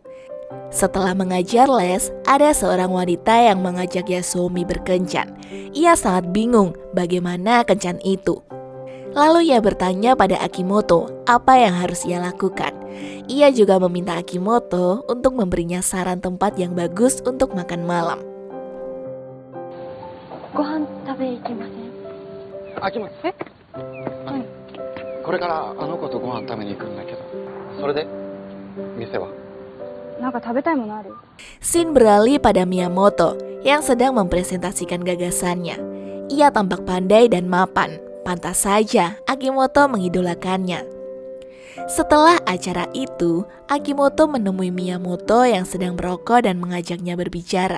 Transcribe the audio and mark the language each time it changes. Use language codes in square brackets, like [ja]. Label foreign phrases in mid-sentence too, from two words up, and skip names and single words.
[id] Setelah mengajar les, ada seorang wanita yang mengajak Yasuomi berkencan. Ia sangat bingung bagaimana kencan itu. Lalu ia bertanya pada Akimoto apa yang harus ia lakukan. Ia juga meminta Akimoto untuk memberinya saran tempat yang bagus untuk makan malam. [ja] ご飯食べ行きません？ Akimoto. はい。これからあの子とご飯食べに行くんだけど、それで店は？なんか食べたいものある？ [id] Scene beralih pada Miyamoto yang sedang mempresentasikan gagasannya. Ia tampak pandai dan mapan. Pantas saja Akimoto mengidolakannya. Setelah acara itu, Akimoto menemui Miyamoto yang sedang merokok dan mengajaknya berbicara.